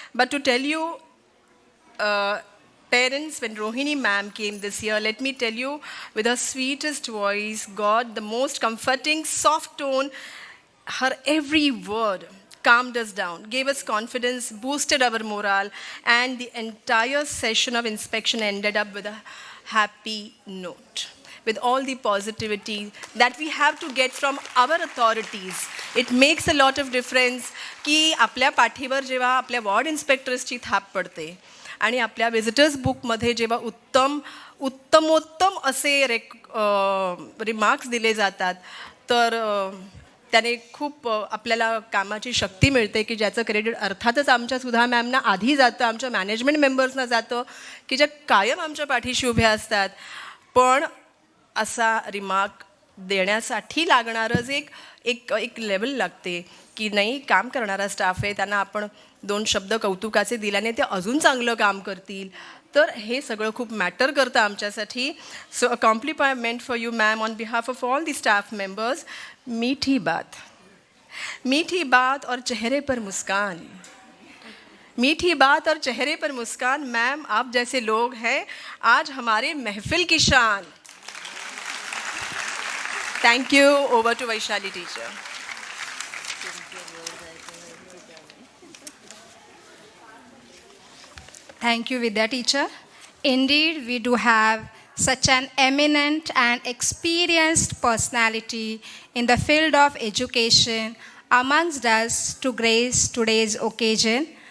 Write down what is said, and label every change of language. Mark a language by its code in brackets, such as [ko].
[en] But to tell you, parents, when Rohini ma'am came this year, let me tell you, with her sweetest voice, God, the most comforting, soft tone, her every word calmed us down, gave us confidence, boosted our morale, and the entire session of inspection ended up with a happy note. With all the positivity that we have to get from our authorities, it makes a lot of difference [mr] की आपल्या पाठीवर जेव्हा आपल्या ward इन्स्पेक्टर्सची थाप पडते आणि आपल्या visitors बुकमध्ये जेव्हा उत्तमोत्तम असे रिमार्क्स दिले जातात तर त्याने खूप आपल्याला कामाची शक्ती मिळते की ज्याचं क्रेडिट अर्थातच आमच्या सुधा मॅमना आधी जातं, आमच्या मॅनेजमेंट मेंबर्सना जातं की ज्या कायम आमच्या पाठीशी उभ्या असतात. पण असा रिमार्क देण्यासाठी लागणारच एक लेवल लागते की नाही, काम करणारा स्टाफ आहे, त्यांना आपण 2 शब्द कौतुकाचे दिल्याने ते अजून चांगलं काम करतील. तर हे सगळं खूप मॅटर करतं आमच्यासाठी. [en] So a compliment for you ma'am on behalf of all the staff members. [hi] मीठी बात और चेहरे पर मुस्कान. मीठी बात और चेहरे पर मुस्कान, मैम आप जैसे लोग हैं आज हमारे महफिल की शान. [en] Thank you. Over to Vaishali teacher. Thank you, Vidya teacher. Indeed, we do have such an eminent and experienced personality in the field of education amongst us to grace today's occasion.